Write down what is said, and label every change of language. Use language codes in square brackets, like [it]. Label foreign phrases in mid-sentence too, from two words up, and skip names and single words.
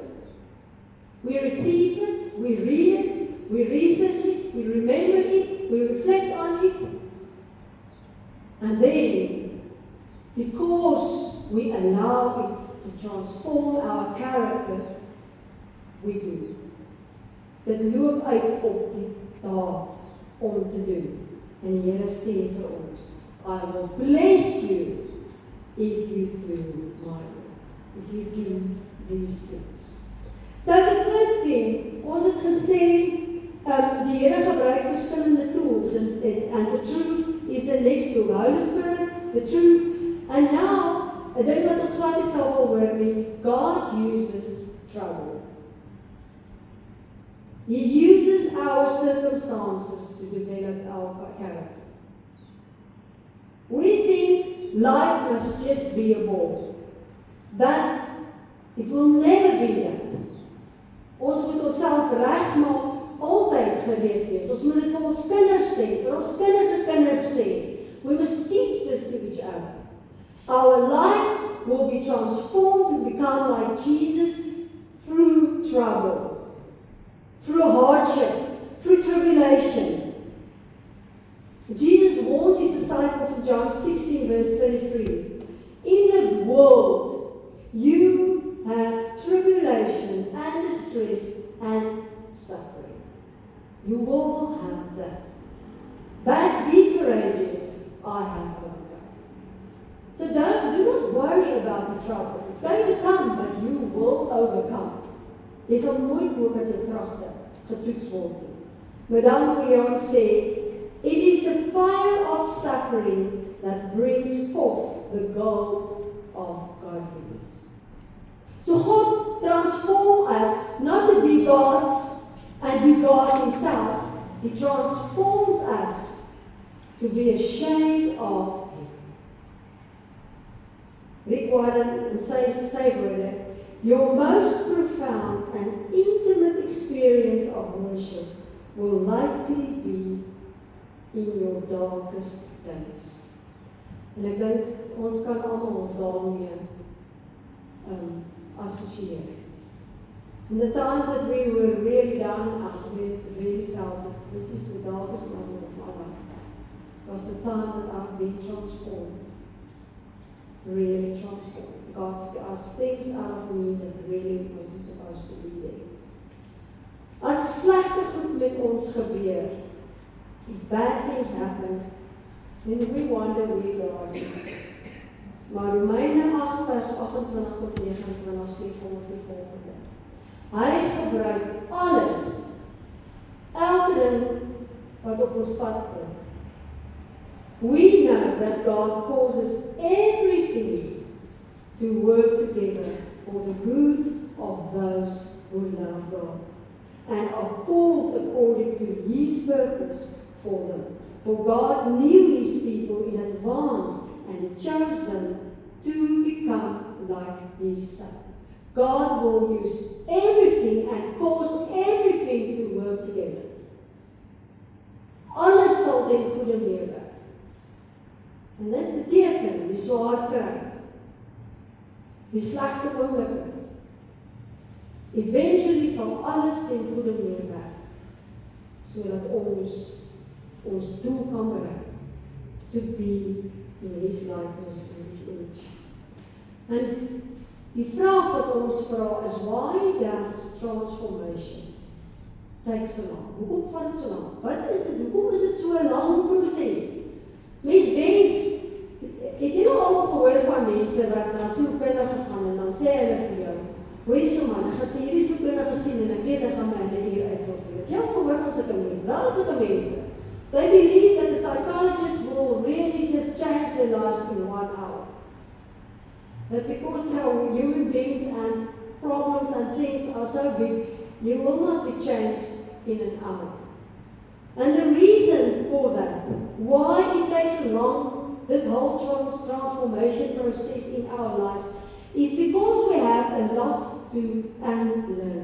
[en] We receive it, we read it, we research it, we remember it, we reflect on it. And then, because we allow it to transform our character, we do. [af] Dit loop uit op die daad om te doen. En die Here sê vir ons, [en] I will bless you if you do my will. If you do these things. So the third thing, [af] ons het gesê, die Here gebruik verskillende [en] tools and the truth is the next tool. The Holy Spirit, the truth. And now, [af] ek dink wat ons glad nie sal hoor nie, [en] God uses trouble. He uses our circumstances to develop our character. We think life must just be a ball, but it will never be that. [af] Ons moet onsself regmaak, altyd gereed wees. Ons moet dit vir ons kinders sê, vir ons kinders se kinders sê. [en] We must teach this to each other. Our lives will be transformed to become like Jesus through trouble, through hardship, through tribulation. Jesus warned His disciples in John 16 verse 33. In the world, you have tribulation and distress and suffering. You will have that. But be courageous, I have overcome. So do not worry about the troubles. It's going to come, but you will overcome. [af] Jy sal nooit bo met jou kragte getoets word nie. Madame Guyon sê, [en] it is the fire of suffering that brings forth the gold of godliness. So God transforms us not to be gods and be God Himself. He transforms us to be ashamed of Him. [af] Rick Warren in sy woorde, [en] your most profound and intimate experience of worship will likely be in your darkest days. [af] En ek dink ons kan almal daarmee assosieer. [en] In the times that we were really down and out, we really felt that this is the darkest moment of my life, was the time that I've been transformed. Really transformed. God got things out of me that really wasn't supposed to be there. [af] As slegte goed met ons gebeur, [en] if bad things happen, then we wonder where God is. [af] Maar Romeine 8 vers 28 tot 29 sê vir ons die volgende. Hy gebruik alles, elke ding wat op ons pad kom. [en] We know that God causes everything to work together for the good of those who love God and are called according to His purpose for them. For God knew His people in advance and He chose them to become like His Son. God will use everything and cause everything to work together. [af] Alles sal ten goeie meewerk. En dit beteken die swaar kry, die slegte oomblikke. Eventually sal alles ten goeie meewerk, sodat ons doel kan bereik, [en] to be in His likeness and His image. [af] En die vraag wat ons vra is, [en] why does transformation take so long? [af] Hoekom vat dit so lang? Wat is dit? Hoekom is dit so 'n lang proses? Mens wens, het jy nou al gehoor van mense wat na sielkundige gaan en dan sê hulle vir jou, hoor jy so man, ek het vir hierdie sielkundige gesien en ek weet ek gaan my in 'n uur uitsal vir. Het jy al gehoor van sulke mense? Daar is sulke mense. [en] They believe that the psychologist will really just change their lives in 1 hour. That because they are human beings and problems and things are so big, you will not be changed in an hour. And the reason for that, why it takes so long, this whole transformation process in our lives, is because we have a lot to unlearn.